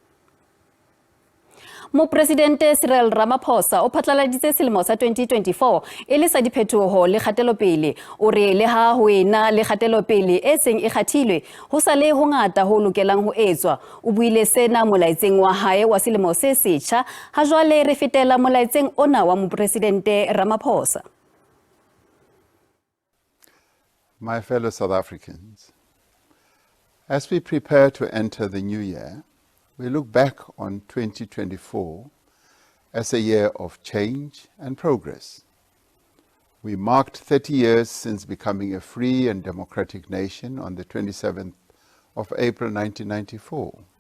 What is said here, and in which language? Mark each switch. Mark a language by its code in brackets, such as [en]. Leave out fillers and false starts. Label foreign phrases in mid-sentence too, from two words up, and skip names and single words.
[st] Mopresidente Cyril Ramaphosa o phatlaladitse selemo sa 2024 e le sa diphetoho le kgatelopele o re le ha ho ena le kgatelopele e seng e kgathilwe ho sa le ho ngata ho lokelang ho etswa o buile sena molaetseng wa hae wa selemo se setjha ha jwale re fetela molaetseng ona wa mopresidente Ramaphosa. [en] My fellow South Africans, as we prepare to enter the new year, we look back on 2024 as a year of change and progress. We marked 30 years since becoming a free and democratic nation on the 27th of April 1994.